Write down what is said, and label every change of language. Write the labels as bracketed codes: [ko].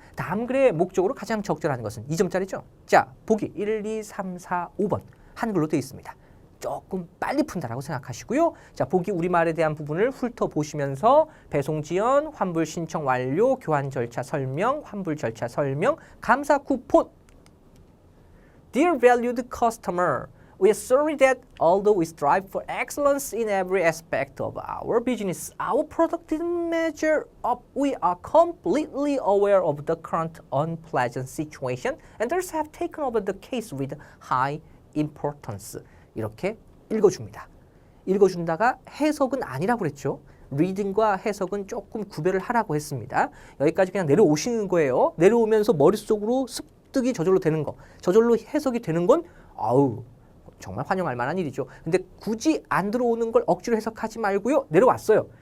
[ko] 다음 글의 목적으로 가장 적절한 것은 2점짜리죠. 자, 보기 1, 2, 3, 4, 5번 한글로 되어 있습니다. 조금 빨리 푼다라고 생각하시고요. 자, 보기 우리말에 대한 부분을 훑어보시면서 배송 지연, 환불 신청 완료, 교환 절차 설명, 환불 절차 설명, 감사 쿠폰. [en] Dear valued customer, we are sorry that although we strive for excellence in every aspect of our business, our product didn't measure up. We are completely aware of the current unpleasant situation and thus have taken over the case with high importance. [ko] 이렇게 읽어줍니다. 읽어준다가 해석은 아니라고 그랬죠. 리딩과 해석은 조금 구별을 하라고 했습니다. 여기까지 그냥 내려오시는 거예요. 내려오면서 머릿속으로 습득이 저절로 되는 거. 저절로 해석이 되는 건 정말 환영할 만한 일이죠. 근데 굳이 안 들어오는 걸 억지로 해석하지 말고요. 내려왔어요.